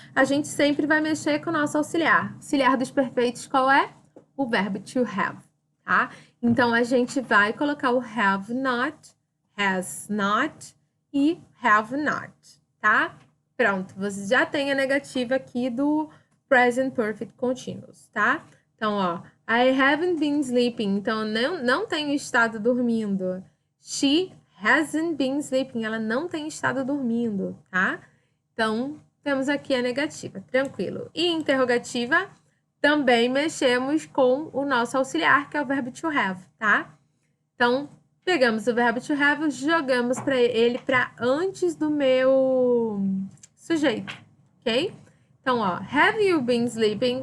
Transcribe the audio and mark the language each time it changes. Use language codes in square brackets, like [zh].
[pt] A gente sempre vai mexer com o nosso auxiliar. Auxiliar dos perfeitos, qual é? O verbo to have, tá? Então, a gente vai colocar o have not, has not e have not, tá? Pronto, você já tem a negativa aqui do present perfect continuous, tá? [en] Então, ó, I haven't been sleeping. [pt] Então, não tenho estado dormindo. [en] She hasn't been sleeping. [pt] Ela não tem estado dormindo, tá? Então, temos aqui a negativa, tranquilo. E interrogativa, também mexemos com o nosso auxiliar, que é o verbo to have, tá? Então, pegamos o verbo to have, jogamos ele para antes do meu sujeito, ok? [en] Então, ó, have you been sleeping?